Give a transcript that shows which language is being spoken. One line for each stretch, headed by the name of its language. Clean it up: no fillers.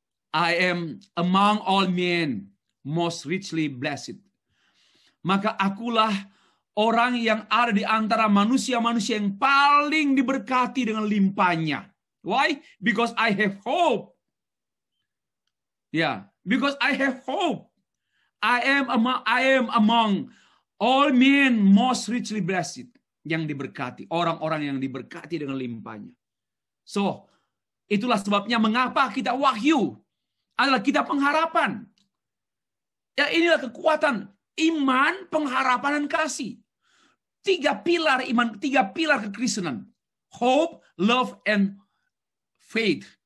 English: I am among all men most richly blessed.
Indonesian: Maka akulah orang yang ada di antara manusia-manusia yang paling diberkati dengan limpahnya.
English: Why? Because I have hope. Yeah, because I have hope. I am among all men most richly blessed.
Indonesian: Yang diberkati, orang-orang yang diberkati dengan limpahnya. So, itulah sebabnya mengapa kita wahyu adalah kita pengharapan. Ya, inilah kekuatan iman, pengharapan, dan kasih. 3 pilar iman, 3 pilar kekristenan.
English: Hope, love, and faith.